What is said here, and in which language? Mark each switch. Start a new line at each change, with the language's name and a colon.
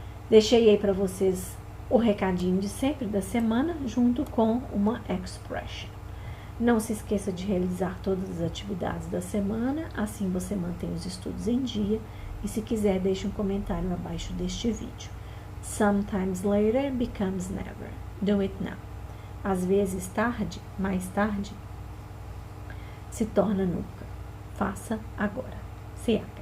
Portuguese: Deixei aí para vocês o recadinho de sempre da semana, junto com uma expression. Não se esqueça de realizar todas as atividades da semana, assim você mantém os estudos em dia. E se quiser, deixe um comentário abaixo deste vídeo.
English: Sometimes later becomes never. Do it now.
Portuguese: Às vezes tarde, mais tarde, se torna nunca. Faça agora. Se